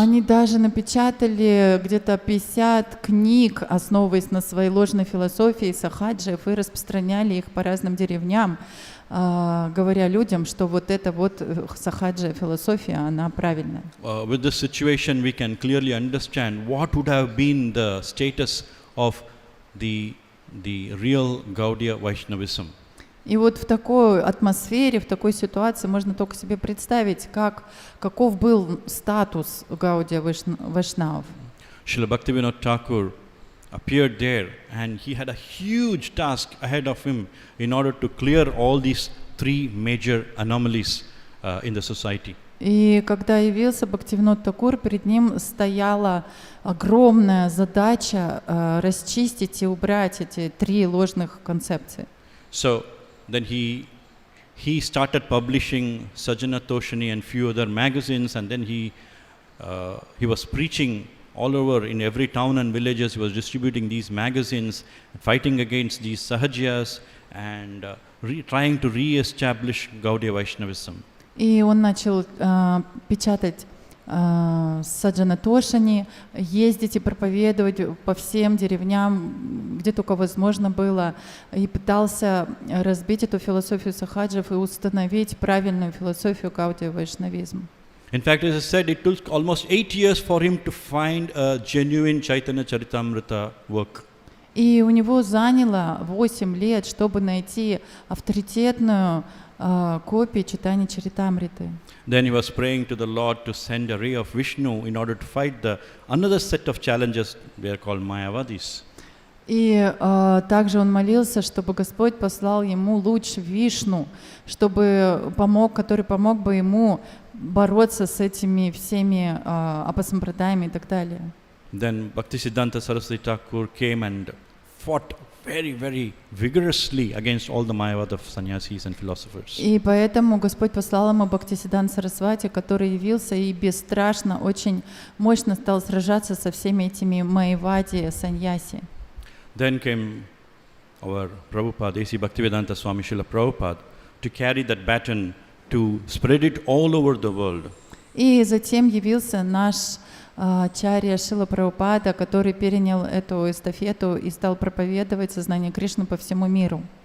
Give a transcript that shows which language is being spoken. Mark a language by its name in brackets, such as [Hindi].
[Russian] Они даже напечатали где-то 50 книг, основываясь на своей ложной философии сахаджиев, и распространяли их по разным деревням, говоря людям, что вот эта вот сахаджия философия, она правильная. [English] With this situation, we can clearly understand what would have been the status of the real Gaudiya Vaishnavism. [Russian] И вот в такой атмосфере, в такой ситуации можно только себе представить, каков был статус Гаудия Вайшнавов. [English] Srila Bhaktivinoda Thakur appeared there, and he had a huge task ahead of him in order to clear all these three major anomalies in the society. [Russian] И когда явился Бхактивинод Такур, перед ним стояла огромная задача расчистить и убрать эти три ложных концепции. [English] So then he started publishing Sajjana Toshani and few other magazines, and then he was preaching all over in every town and villages. He was distributing these magazines, fighting against these Sahajiyas, and trying to re-establish Gaudiya Vaishnavism. [Russian] И он начал печатать Саджана Тошани, ездить и проповедовать по всем деревням, где только возможно было, и пытался разбить эту философию сахаджев и установить правильную философию Гаудия Вайшнавизма. [English] In fact, as I said, it took almost 8 years for him to find a genuine Chaitanya Charitamrita work. [Russian] И у него заняло 8 лет, чтобы найти авторитетную копию читания Чаритамриты. [English] Then he was praying to the Lord to send a ray of Vishnu in order to fight another set of challenges. They are called Mayavadis. [Russian] И также он молился, чтобы Господь послал ему луч Вишну, который помог бы ему бороться с этими всеми апасампрадаями и так далее. [English] Then Bhaktisiddhanta Saraswati Thakur came and fought very vigorously against all the Mayavada sannyasis and philosophers. [Russian] И поэтому Господь послал ему Бхактисиддханта Сарасвати, который явился и бесстрашно, очень мощно стал сражаться со всеми этими майявади саньяси. [English] Then came our Prabhupada, A.C. Bhaktivedanta Swami Srila Prabhupada, to carry that baton, to spread it all over the world. [Russian] И затем явился наш Ачарья Шрила Прабхупада, который перенял эту эстафету и стал проповедовать сознание Кришны по всему миру.